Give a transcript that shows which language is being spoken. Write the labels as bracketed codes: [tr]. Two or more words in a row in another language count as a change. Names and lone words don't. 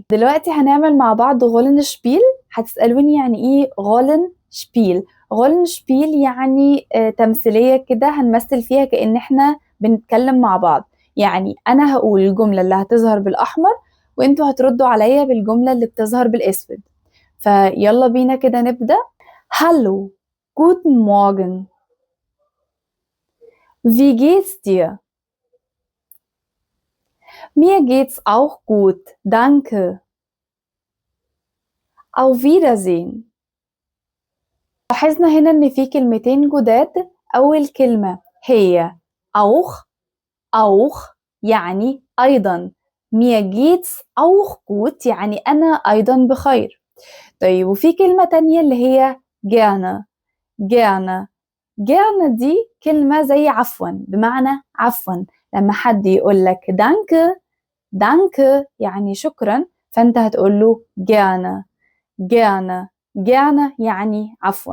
[ar] دلوقتي هنعمل مع بعض [de] Rollenspiel. [ar] هتسألوني يعني إيه [de] Rollenspiel? Rollenspiel [ar] يعني تمثيلية كده هنمثل فيها كأن إحنا بنتكلم مع بعض. يعني أنا هقول الجملة اللي هتظهر بالأحمر وانتوا هتردوا عليا بالجملة اللي بتظهر بالأسود. فيلا بينا كده نبدأ. [de] Hallo, guten Morgen. Wie geht's dir? Mir geht's auch gut, danke. Auf Wiedersehen. [ar] لاحظنا هنا إن في كلمتين جداد. أول كلمة هي auch يعني أيضا. [de] mir geht's auch gut [ar] يعني أنا أيضا بخير. طيب وفي كلمة تانية اللي هي gerne. gerne دي كلمة زي عفوا، بمعنى عفوا. لما حد يقول لك danke يعني شكرا، فأنت هتقول له gerne يعني عفوا.